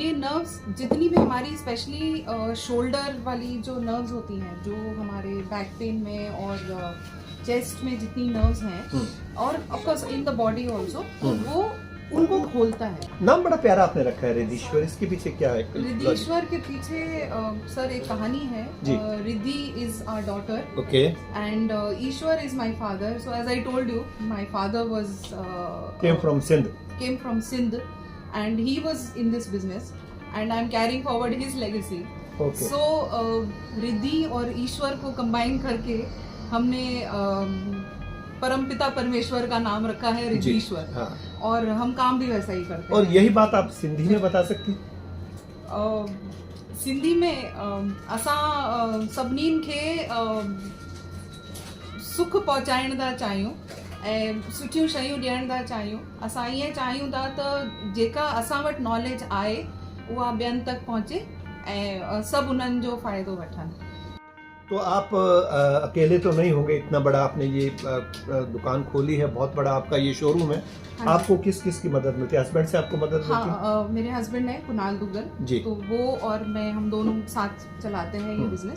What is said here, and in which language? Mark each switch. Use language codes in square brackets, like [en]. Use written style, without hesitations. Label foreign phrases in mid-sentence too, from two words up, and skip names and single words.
[hi] ये नर्व्स जितनी भी हमारी [en] specially shoulder [hi] वाली जो नर्व्स होती हैं, जो हमारे [en] back pain [hi] में और चेस्ट में जितनी नर्व्स हैं और [en] of course in the body also, [hi] वो उनको खोलता है। नाम बड़ा प्यारा आपने रखा है रिद्धीश्वर, इसके पीछे क्या है? रिद्धीश्वर के पीछे सर एक कहानी है। जी। [en] Riddhi is our daughter ओके, and Ishwar is my father. So as I told you, my father was came from Sindh. came from Sindh, and he was in this business, and I'm carrying forward his legacy. ओके, [hi] So रिद्धि और ईश्वर को कंबाइन करके हमने परमपिता परमेश्वर का नाम रखा है रिद्धीश्वर। हाँ। और हम काम भी वैसा ही करते और हैं। यही बात आप सिंधी में बता सकती हैं? [sd] सिंधी में असां सभिनीनि खे सुख पहुचाइण था चाहियूं ऐं सुठियूं शयूं ॾियण था चाहियूं। असां ईअं चाहियूं था त जेका असां वटि नॉलेज आहे उहा ॿियनि तक पहुचे ऐं सभु उन्हनि जो फ़ाइदो वठनि। [hi] तो आप अकेले तो नहीं होंगे, इतना बड़ा आपने ये दुकान खोली है, बहुत बड़ा आपका ये शोरूम है। हाँ। आपको किस किस की मदद मिलती है? हस्बैंड से आपको मदद मिलती है? हाँ, मेरे हस्बैंड है कुणाल दुग्गल, जी। तो वो और मैं हम दोनों साथ चलाते हैं ये बिजनेस।